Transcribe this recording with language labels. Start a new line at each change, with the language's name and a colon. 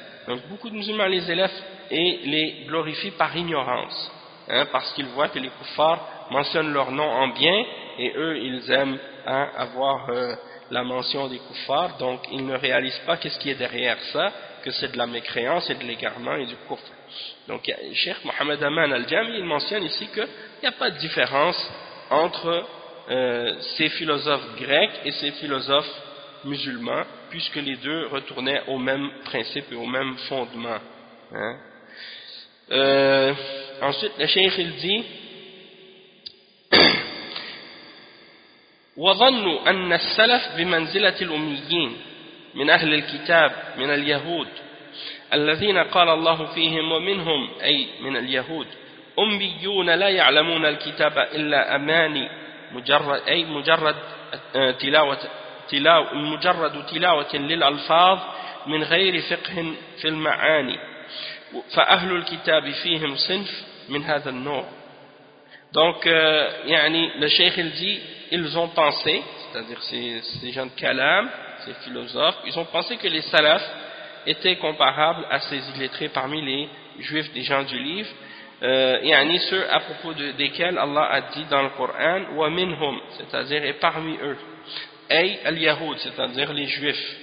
French: Donc beaucoup de musulmans les élèvent et les glorifient par ignorance, hein, parce qu'ils voient que les koufars mentionnent leur nom en bien et eux ils aiment hein, avoir la mention des koufars, donc ils ne réalisent pas qu'est-ce qui est derrière ça, que c'est de la mécréance et de l'égarement et du kufr. Donc Cheikh Mohamed Aman al-Jami il mentionne ici qu'il n'y a pas de différence entre ces philosophes grecs et ces philosophes musulmans, puisque les deux retournaient au même principe et au même fondement. Hein? Ensuite, le cheikh il dit
Arabic: وَظَنُّوا أَنَّ السَّلَفْ بِمَنْزِلَةِ الْأُمِّيِّينَ مِنْ أَهْلِ الْكِتَابِ مِنَ الْيَهُودِ الَّذِينَ قَالَ اللَّهُ فِيهِمْ وَمِنْهُمْ أي من اليهود أُمِّيُّونَ لَا يَعْلَمُونَ الْكِتَابَ إِلَّا أَمَانِي مُجَرَّدْ أي مُجَرَّدْ تِلَاوَةِ مجرد تلاوة للألفاظ من غير فقه في المعاني. فأهل الكتاب فيهم صنف من هذا النوع.
French: Donc, يعني le cheikh il dit, ils ont pensé, c'est-à-dire ces gens de kalam, ces philosophes, ils ont pensé que les salafs étaient comparables à ces illettrés parmi les juifs des gens du livre, يعني ceux à propos de, desquels Allah a dit dans le Coran,
Arabic: wa minhum,
French: c'est-à-dire et parmi eux,
Arabic: ay al-yahoud,
French: c'est-à-dire les juifs.